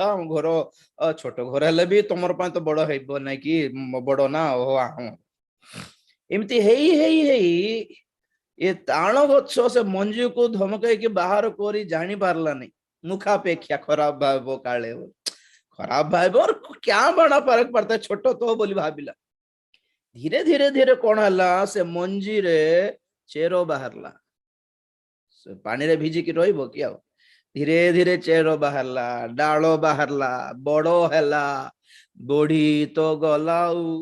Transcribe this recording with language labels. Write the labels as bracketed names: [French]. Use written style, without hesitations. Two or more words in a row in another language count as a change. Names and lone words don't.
[Odia] ଘର ଛୋଟ ଘର ହେଲେ ବି ତମର ପାଇଁ ତ ବଡ ହେଇବ ନାଇଁ କି ବଡ ନା ଓହୋ ହଁ ଏମିତି ହେଇ ହେଇ ହେଇ ଏ ତାଳ ଗଛ ସେ ମଞ୍ଜିକୁ ଧମକେଇକି ବାହାର କରି ଜାଣି ପାରିଲାନି ମୁଖାପେକ୍ଷା ଖରାପ ଭାଇବ କାଳେ ଖରାପ ଭାଇବ [Hindi] क्या बड़ा फर्क पड़ता है [Odia] ଛୋଟ ତ ବୋଲି ଭାବିଲା ଧୀରେ ଧୀରେ ଧୀରେ କଣ ହେଲା ସେ ମଞ୍ଜିରେ ଚେର ବାହାରିଲା ସେ ପାଣିରେ ଭିଜିକି ରହିବ କି ଆଉ ଧୀରେ ଧୀରେ ଚେର ବାହାରିଲା ଡାଳ ବାହାରିଲା ବଡ ହେଲା ବଢି ତ ଗଲା ଆଉ